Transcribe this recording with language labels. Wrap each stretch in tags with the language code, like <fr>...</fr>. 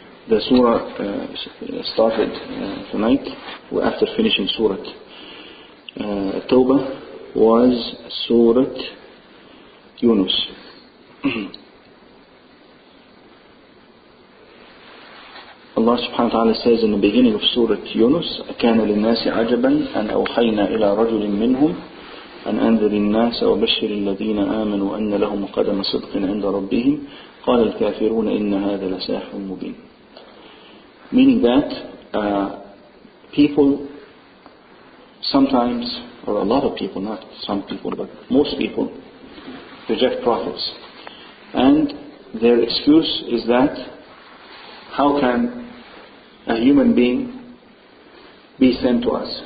<en>The surah started tonight after finishing Surah Tawbah was Surah Yunus. Allah subhanahu wa ta'ala says in the beginning of Surah Yunus,</en> <ar>كَانَ لِلنَّاسِ عَجَبًا أَنْ أَوْحَيْنَا إِلَى رَجُلٍ مِّنْهُمْ أَنْ أَنذِرِ النَّاسَ وَبَشِّرِ الَّذِينَ آمَنُوا أَنَّ لَهُمْ قَدَمَ صِدْقٍ عِنْدَ رَبِّهِمْ قَالَ الْكَافِرُونَ إِنَّ هَذَا لَسَاحِرٌ مُبِينٌ.</ar> <en>Meaning that people sometimes, or a lot of people, not some people, but most people reject prophets. And their excuse is that how can a human being be sent to us?</en>